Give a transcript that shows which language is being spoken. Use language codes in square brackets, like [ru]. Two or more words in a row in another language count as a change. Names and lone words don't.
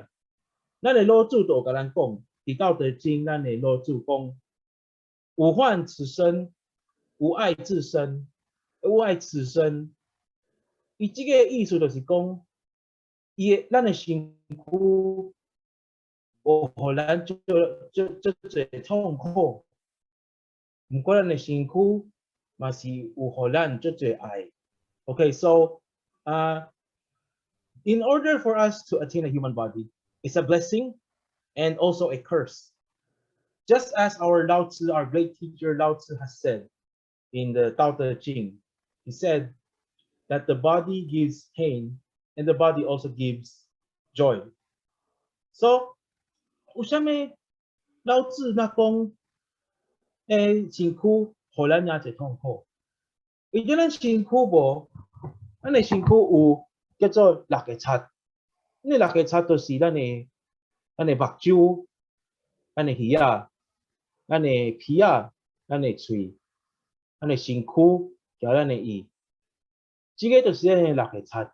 [nan] 咱诶老祖都甲咱讲，伫《道德经》，咱诶老祖讲：吾患此身，无爱自身，无爱此身。伊即个意思就是讲，咱诶身躯有互咱做侪痛苦，毋过咱诶身躯嘛是有互咱做侪爱。 [en] Okay, so in order for us to attain a human body, it's a blessing and also a curse. Just as our Lao Tzu, our great teacher Lao Tzu has said in the Tao Te Ching, he said that the body gives pain and the body also gives joy. So, [nan] 有啥物老子那讲，身躯互咱也侪痛苦，因为咱身躯无，咱的身躯有叫做六个叉，那六个叉就是咱的目睭、咱的耳仔、咱的鼻仔、咱的喙、咱的身躯，加咱的意，这个就是咱的六个叉。